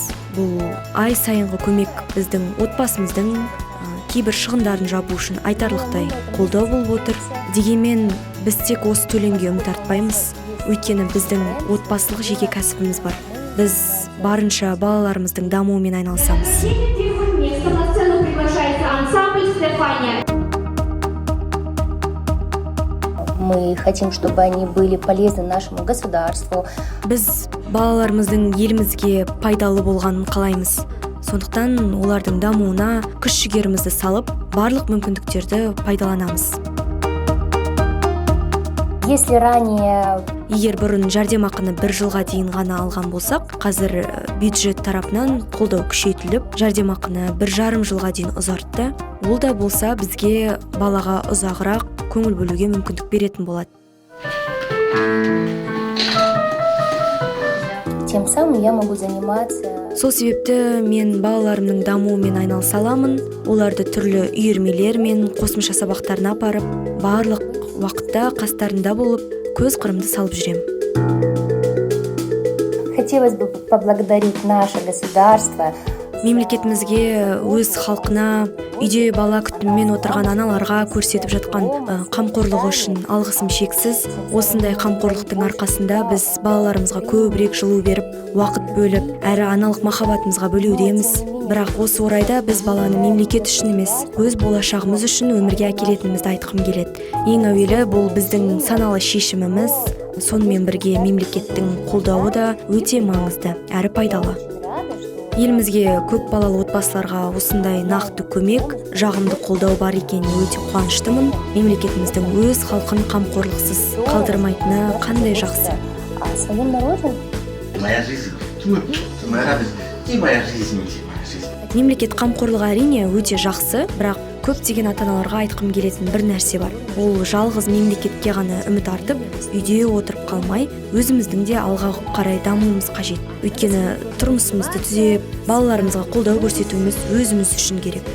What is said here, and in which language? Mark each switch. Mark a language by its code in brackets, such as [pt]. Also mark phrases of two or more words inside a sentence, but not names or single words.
[kk] Бұл ай сайынғы көмек біздің отбасымыздың кейбір шығындарын жабу үшін айтарлықтай қолдау болып отыр. Дегенмен біз тек осы төлемге үміт артпаймыз. Өйткені біздің отбасылық жеке кәсібіміз бар. Біз барынша балаларымыздың дамуымен айналысамыз. [ru] Мы хотим, чтобы они были полезны нашему государству. [kk] Біз балаларымыздың елімізге пайдалы болғанын қалаймыз. Сондықтан олардың дамуына күш-жігерімізді салып, барлық мүмкіндіктерді пайдаланамыз. [ru] Если ранее [kk] Егер бұрын жәрдемақыны 1 жылға дейін ғана алған болсақ, қазір бюджет тарапынан қолдау күшейтіліп, жәрдемақыны 1,5 жылға дейін ұзартты. Ол да болса бізге балаға ұзағырақ көңіл бөлуге мүмкіндік беретін болады. [ru] Тем самым я могу заниматься. [kk] Сол себепті мен балаларымның дамуымен айналыса аламын. Оларды түрлі үйірмелермен, қосымша сабақтарына апарып, барлық уақытта қастарында болып, көз қырымды салып жүрем. [ru] Хотелось бы поблагодарить наше государство. [kk] Мемлекетімізге, өз халқына, үйде бала күтімімен отырған аналарға көрсетіп жатқан қамқорлығы үшін алғысым шексіз. Осындай қамқорлықтың арқасында біз балаларымызға көбірек жылу беріп, уақыт бөліп, әрі аналық махаббатымызға бөлеудеміз. Бірақ осы орайда біз баланы мемлекет үшін емес, өз болашағымыз үшін өмірге әкелетінімізді айтқым келеді. Ең әуелі бұл біздің саналы шешіміміз, сонымен бірге мемлекеттің қолдауы да өте маңызды, әрі пайдалы. Елімізге көп балалы отбасыларға осындай нақты көмек, жағымды қолдау бар екеніне өте қуаныштымын. Мемлекетіміздің өз халқын қамқорлықсыз қалдырмайтыны қандай жақсы. [ru] О своем народе. Моя жизнь, моя радость, и моя жизнь. [kk] Мемлекет қамқорлығы әрине өте жақсы, бірақ көптеген ата-аналарға айтқым келетін бір нәрсе бар. Ол жалғыз мемлекетке ғана үміт артып, үйде отырып қалмай, өзіміздің де алға қарай дамуымыз қажет. Өйткені тұрмысымызды түзеп, балаларымызға қолдау көрсетуіміз өзіміз үшін керек.